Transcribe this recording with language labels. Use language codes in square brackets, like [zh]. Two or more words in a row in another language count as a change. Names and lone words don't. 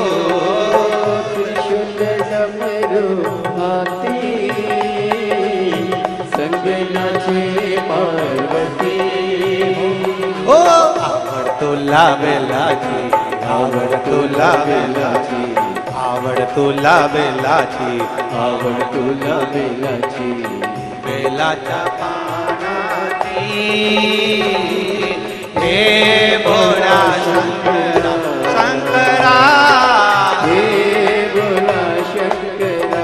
[hi] त्रिशूल डमरू हाथी संग नाचे पार्वती [mr] ओ आवड़ तो लावेला जी आवड़ तो लावेला जी आवड़ तो लावेला जी आवड़ तुला बेलाची बेलाच्या पानाची हे भोला शंकरा शंकरा हे भोला शंकरा